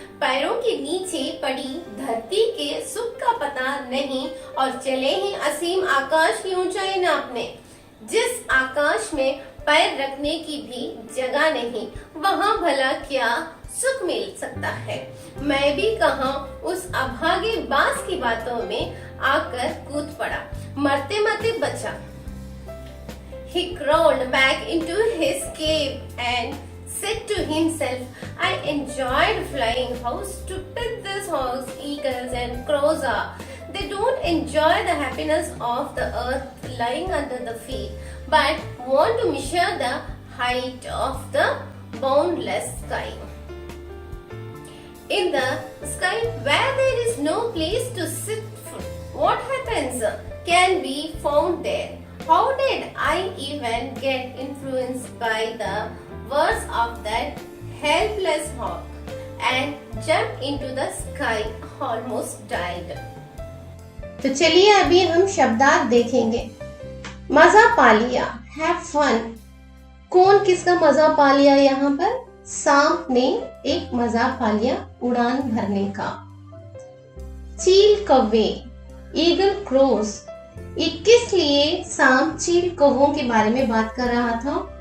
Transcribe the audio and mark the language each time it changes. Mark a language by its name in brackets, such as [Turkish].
[Hindi] पैरों के नीचे पड़ी धरती के सुख का पता नहीं और चले ही असीम आकाश की ऊंचाई नापने. जिस आकाश में पैर रखने की भी जगह नहीं, वहाँ भला क्या सुख मिल सकता है. मैं भी कहाँ उस अभागे बांस की बातों में आकर कूद पड़ा, मरते मरते बचा। [English] He crawled back into his cave and said to himself, I enjoyed flying. How stupid these hawks, eagles and crows are. They don't enjoy the happiness of the earth lying under the feet, but want to measure the height of the boundless sky. In the sky where there is no place to sit, what happens can be found there. How did I even get influenced by the words of that helpless hawk and jumped into the sky, almost died. [Hindi] तो चलिए अभी हम शब्दार्थ देखेंगे। मजा पा लिया, [English] Have fun. [Hindi] कौन किसका मजा पा लिया यहाँ पर? सांप ने एक मजा पा लिया उड़ान भरने का। चील कौवे, [English] Eagle crows. [Hindi] ये किस लिए सांप चील कौवों के बारे में बात कर रहा था?